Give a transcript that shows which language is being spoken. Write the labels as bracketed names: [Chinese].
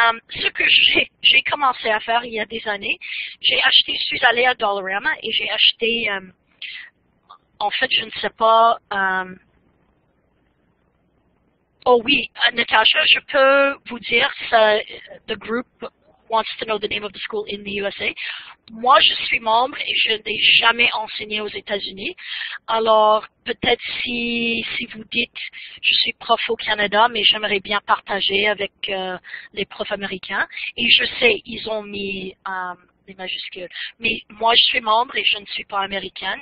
[French] Ce que j'ai commencé à faire il y a des années, je suis allée à Dollarama et j'ai acheté, en fait, je ne sais pas, oh oui, Natasha, je peux vous dire, [English] the group wants to know the name of the school in the USA. [French] Moi, je suis membre et je n'ai jamais enseigné aux États-Unis. Alors, peut-être si vous dites, je suis prof au Canada, mais j'aimerais bien partager avec les profs américains. Et je sais, ils ont mis des majuscules. Mais moi, je suis membre et je ne suis pas américaine.